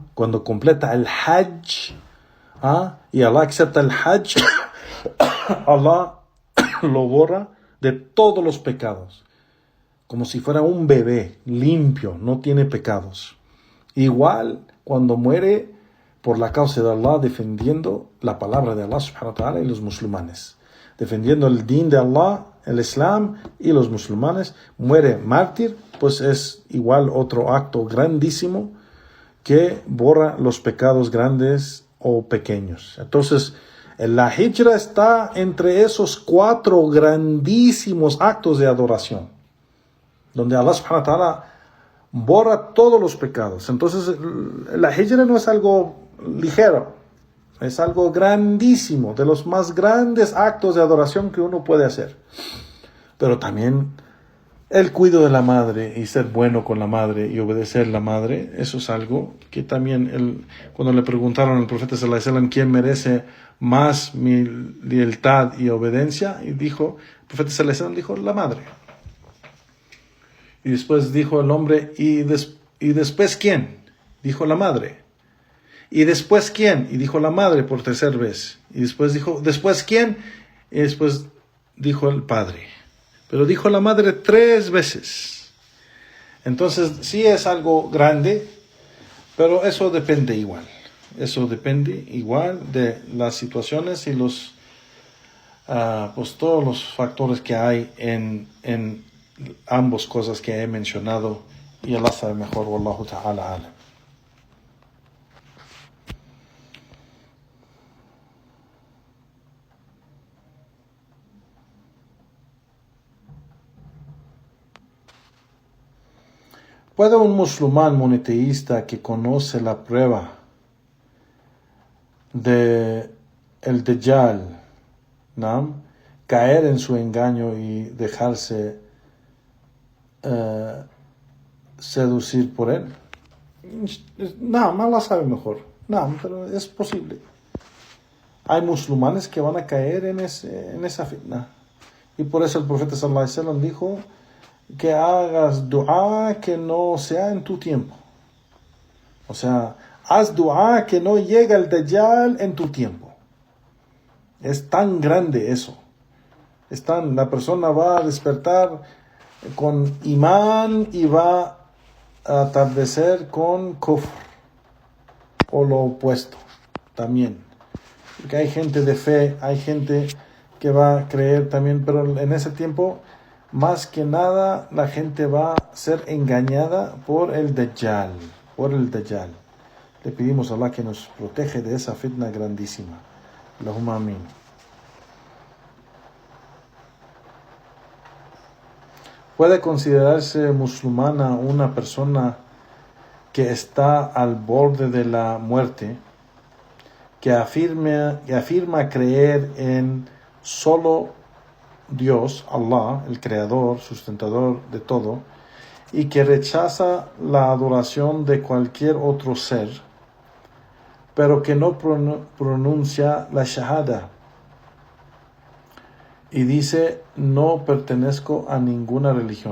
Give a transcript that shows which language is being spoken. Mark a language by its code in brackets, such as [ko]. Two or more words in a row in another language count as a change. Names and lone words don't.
[es] Cuando completa el hajj, y Allah acepta el hajj, Allah lo borra de todos los pecados, como si fuera un bebé limpio, no tiene pecados. Igual cuando muere por la causa de Allah, defendiendo la palabra de Allah [ar] سبحانه وتعالى [es] y los musulmanes, defendiendo el din de Allah, el Islam y los musulmanes, muere mártir, pues es igual otro acto grandísimo que borra los pecados grandes o pequeños. Entonces, la hijra está entre esos 4 grandísimos actos de adoración, donde Allah [ar] سبحانه وتعالى [es] borra todos los pecados. Entonces, la hijra no es algo ligero, es algo grandísimo, de los más grandes actos de adoración que uno puede hacer. Pero también el cuidado de la madre y ser bueno con la madre y obedecer a la madre, eso es algo que también cuando le preguntaron al profeta [ar] صلى الله عليه وسلم [es] quién merece más mi lealtad y obediencia, y dijo, el profeta [ar] صلى الله عليه وسلم [es] dijo, la madre. Y después dijo el hombre, ¿y después quién? Dijo, la madre. ¿Y después quién? Y dijo, la madre por 3ª vez. Y después dijo, ¿después quién? Y después dijo, el padre. Pero dijo la madre 3 veces. Entonces, sí es algo grande, pero eso depende igual. Eso depende igual de las situaciones y pues todos los factores que hay en ambas cosas que he mencionado, y Allah sabe mejor. [ar] والله تعالى أعلم. [es] ¿Puede un musulmán monoteísta que conoce la prueba de el Dajjal, ¿no?, caer en su engaño y dejarse seducir por él? No, Allah sabe mejor. No, pero es posible. Hay musulmanes que van a caer en esa fitna. Y por eso el profeta [ar] صلى الله عليه وسلم [es] dijo que hagas dua que no sea en tu tiempo. O sea, haz dua que no llegue el Dajjal en tu tiempo. Es tan grande eso. La persona va a despertar con imán y va a atardecer con kufr, o lo opuesto también. Porque hay gente de fe, hay gente que va a creer también, pero en ese tiempo, más que nada, la gente va a ser engañada por el Dajjal. Le pedimos a Allah que nos protege de esa fitna grandísima. [ar] اللهم آمين. [es] ¿Puede considerarse musulmana una persona que está al borde de la muerte, que afirma creer en solo Dios, Allah, el creador, sustentador de todo, y que rechaza la adoración de cualquier otro ser, pero que no pronuncia la shahada y dice, no pertenezco a ninguna religión?